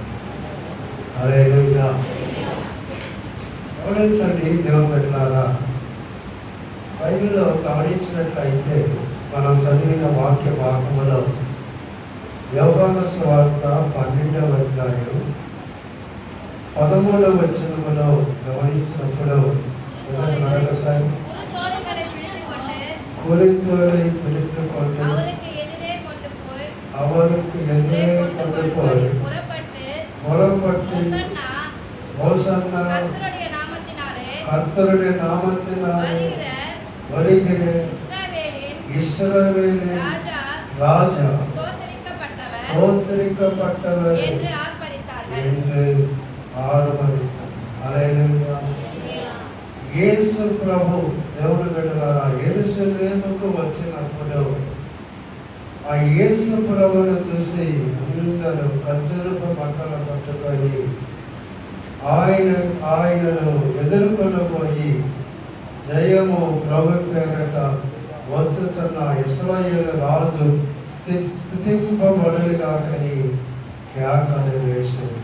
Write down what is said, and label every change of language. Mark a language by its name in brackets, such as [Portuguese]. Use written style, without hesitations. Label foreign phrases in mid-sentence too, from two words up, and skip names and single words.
[Telugu] హల్లెలూయా. గమనించండి దేవుని బిడ్డలారా, బైబిల్లో గమనించినట్లయితే మనం చదివిన వాక్య భాగములో యోహాను సువార్త 12వ అధ్యాయం 13వ వచనములో గమనించినప్పుడు మరొకసారి కూలితోడై పిలుచుకొని [Tamil] அவருக்கு எதிரே கொண்டு போய் புறப்பட்டு ஹோசன்னா கர்த்தருடைய நாமத்தினாலே வருகிற இஸ்ரவேலின் ராஜா ஸ்தோத்திரிக்கப்பட்டவர் என்று ஆர்ப்பரித்தார். [Telugu] హల్లెలూయా. యేసు ప్రభు దేవుని బిడ్డలారా యెరూషలేముకు వచ్చినప్పుడు ఆ యేసు ప్రభువును చూసి అందరూ ఖర్జూరపు మంటలు పట్టుకొని ఆయనను ఎదుర్కొనబోయి జయము ప్రభు పేరట వచ్చుచున్న ఇశ్రాయేలు రాజు స్తుతింపబడును గాకని కేకలు వేసింది.